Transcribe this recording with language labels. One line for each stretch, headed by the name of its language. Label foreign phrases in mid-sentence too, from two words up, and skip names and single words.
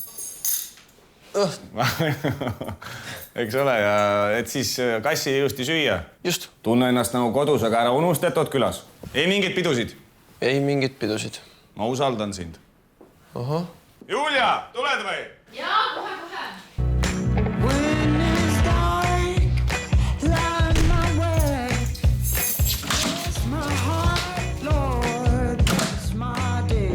Estonian: Eks ole, ja et siis kassi ilusti süüa. Just. Tunne ennast nagu kodus, aga ära unusta, et oot külas. Ei mingit pidusid. Ei mingit pidusid. Ma usaldan sind. Ahah. Julia, tuled või? Jaa, kohe.
English: When it's dark, light my way. Bless my heart, Lord, bless my day.